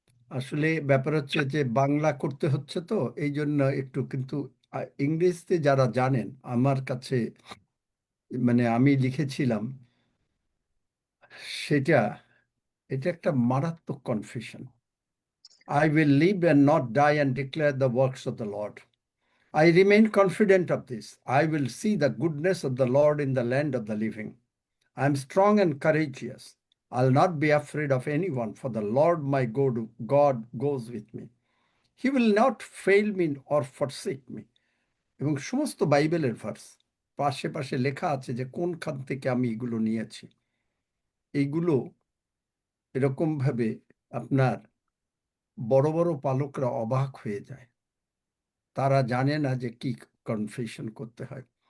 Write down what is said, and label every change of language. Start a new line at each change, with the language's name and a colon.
Bangla: আসলে ব্যাপার হচ্ছে যে বাংলা করতে হচ্ছে তো এই জন্য একটু, কিন্তু ইংরেজিতে যারা জানেন আমার কাছে, মানে আমি লিখেছিলাম সেটা, এটা একটা মারাত্মক confusion.
English: I will live and not die and declare the works of the Lord. I remain confident of this. I will see the goodness of the Lord in the land of the living. I am strong and courageous. I'll not be afraid of anyone, for the Lord my God goes with me. He will not fail me or forsake me.
Bangla: এবং সমস্ত বাইবেলের verse পাশে পাশে লেখা আছে যে কোনখান থেকে আমি এগুলো নিয়েছি। এইগুলো এরকমভাবে আপনার বড় বড় পালকরা অবাক হয়ে যায়, তারা জানে না যে কি কনফেশন করতে হয়।